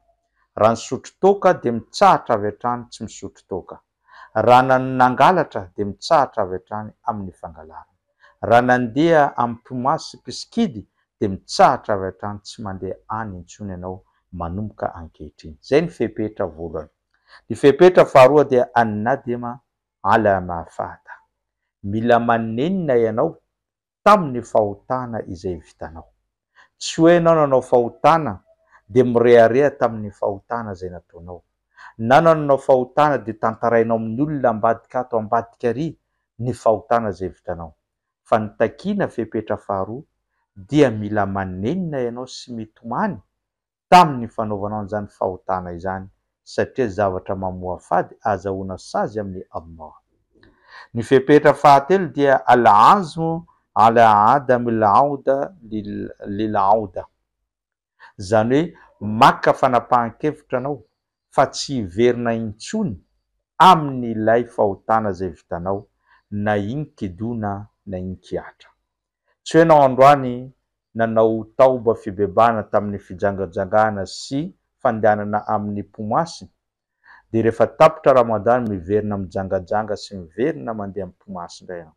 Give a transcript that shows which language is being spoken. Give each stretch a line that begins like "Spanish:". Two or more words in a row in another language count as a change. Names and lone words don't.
Malagasy: Raha nisotro toaka dia mitsahatra avy hatrany tsy misotro toaka. Raha nangalatra dia mitsahatra avy hatrany amin'ny fangalarana. Raha nandeha amin'ny mpimasy mpiskidy dia mitsahatra avy hatrany tsy mandeha any intsony ianao manomboka ankehitriny. Zay ny fepetra voalohany. Ny fepetra faharoa dia
Arabic: الندم على ما فات.
Malagasy: Mila manenina ianao tamin'ny fahotana izay vitanao. Tsy hoe ianao nanao fahotana dia mirehareha tamin'ny fahotana izay nataonao. Na nanao fahotana dia tantarainao amin'ny olona ambadika ato ambadika ary ny fahotana izay vitanao. Fa ny takiana fepetra faharoa dia mila manenina ianao sy mitomany tamin'ny fanaovanao an'izany fahotana izany satria zavatra mamoafady azahoana sazy amin'ny Allah. Ny fepetra fahatelo dia
Arabic: العزم على عدم العودة للعودة.
Malagasy: Zany hoe maka fanapahan-kevitra anao fa tsy hiverina intsony amin'ny ilay fahotana izay vitanao na iny kidona na iny kiatra. Tsy hoe ianao androany nanao tauba fibebana tamin'ny fijangajangana sy fandehanana amin'ny pomasy, de rehefa tapitra Ramadan miverina mijangajanga sy miverina mandeha amin'ny pomasy indray ianao.